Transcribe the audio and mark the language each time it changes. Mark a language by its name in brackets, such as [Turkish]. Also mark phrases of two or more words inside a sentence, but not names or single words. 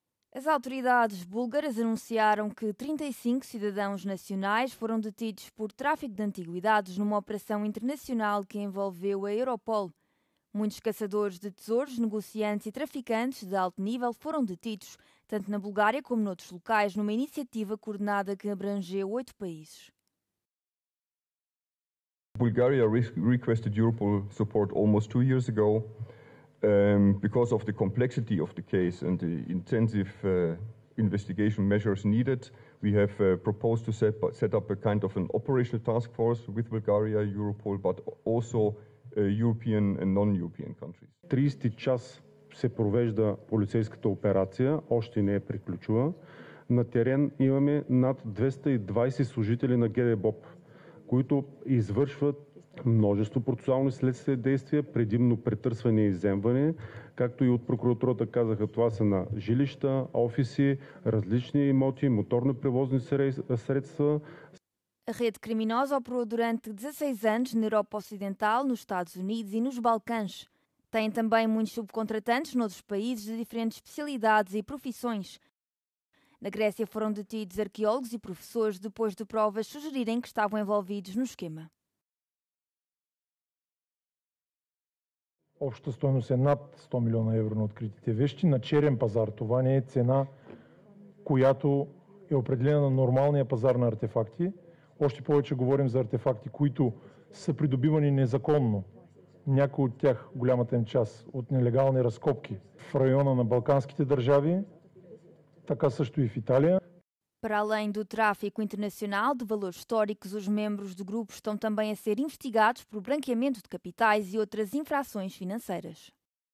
[Portuguese] As autoridades búlgaras anunciaram que 35 cidadãos nacionais foram detidos por tráfico de antiguidades numa operação internacional que envolveu a Europol. Muitos caçadores de tesouros, negociantes e traficantes de alto nível foram detidos, tanto na Bulgária como noutros locais, numa iniciativa coordenada que abrangeu 8 países. [English] Bulgaria requested Europol support almost 2 years ago. Because of the complexity of the case and the intensive investigation measures needed, we have proposed to set up a kind of an operational task force with Bulgaria, Europol, but also European and non-European countries. [Bulgarian] 30 час се провежда полицейската операция, още не е приключила. На терен имаме над 220 служители на ГДБОП, които извършват множество процесуални следствени действия, предимно претърсване и изземване, както и от прокуратурата казаха, това са на жилища, офиси, различни имоти, моторни превозни средства. [Portuguese] A rede criminosa operou durante 16 anos na Europa Ocidental, nos Estados Unidos e nos Balcãs. Tem também muitos subcontratantes noutros países de diferentes especialidades e profissões. Na Grécia foram detidos arqueólogos e professores depois de provas sugerirem que estavam envolvidos no esquema. [Bulgarian] Общата стойност е над 100 милиона евро на откритите вещи. На черен пазар това не е цена, която е определена на нормалния пазар на артефакти. Още повече говорим за артефакти, които са придобивани незаконно. Някои от тях, голямата им част, от нелегални разкопки в района на Балканските държави, така също и в Италия. [Portuguese] Para além do tráfico internacional de valores históricos, os membros do grupo estão também a ser investigados por branqueamento de capitais e outras infrações financeiras.